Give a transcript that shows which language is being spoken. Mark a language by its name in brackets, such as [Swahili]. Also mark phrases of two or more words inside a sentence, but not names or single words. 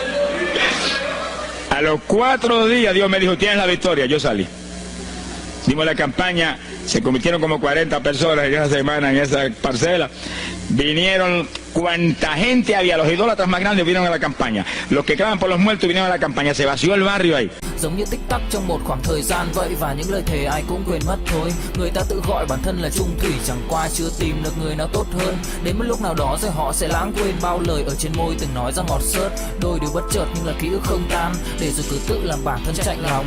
[Spanish] A los 4 días Dios me dijo, tienes la victoria, yo salí. Dimos la campaña, se convirtieron como 40 personas en esa semana en esa parcela. Vinieron cuanta gente había, los idólatras más grandes vinieron a la campaña. Los que claman por los muertos vinieron a la campaña, se vació el barrio ahí. [Vietnamese] Giống như tích tắc trong một khoảng thời gian vậy, và những lời thề ai cũng quên mất thôi. Người ta tự gọi bản thân là trung thủy, chẳng qua chưa tìm được người nào tốt hơn. Đến một lúc nào đó rồi họ sẽ lãng quên bao lời ở trên môi từng nói ra ngọt xớt. Đôi điều bất chợt nhưng là ký ức không tan, để rồi cứ tự làm bản thân chạnh lòng.